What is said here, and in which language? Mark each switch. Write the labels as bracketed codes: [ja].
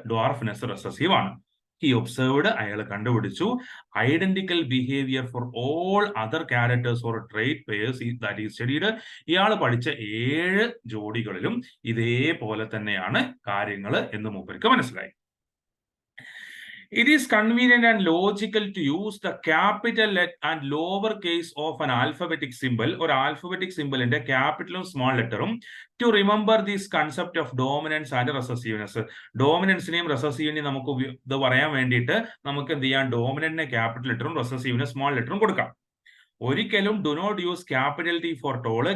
[ml] ഡ്വാർഫ്നെസ് recessive ആണ്. [en] he observed, [ml] അയാൾ കണ്ടുപിടിച്ചു, [en] Identical behaviour for all other characters or trait pairs that is studied. [ml] ഇയാൾ പഠിച്ച 7 ജോഡികളിലും ഇതേപോലെ തന്നെയാണ് കാര്യങ്ങൾ എന്ന് മൂപ്പർക്ക് മനസ്സിലായി. [en] It is convenient and logical to use the capital and lower case of an alphabetic symbol or alphabetic symbol in the capital and small letter to remember this concept of dominance and recessiveness. [ml] ഡോമിനൻസിനെയും റെസസീവിനെയും നമുക്ക് ഇത് പറയാൻ വേണ്ടിയിട്ട് നമുക്ക് എന്ത് ചെയ്യാം? ഡോമിനന്റിനെ capital ലെറ്ററും റെസസീവിനെ small ലെറ്ററും കൊടുക്കാം. ഒരിക്കലും [en] Do not use capital T for toll.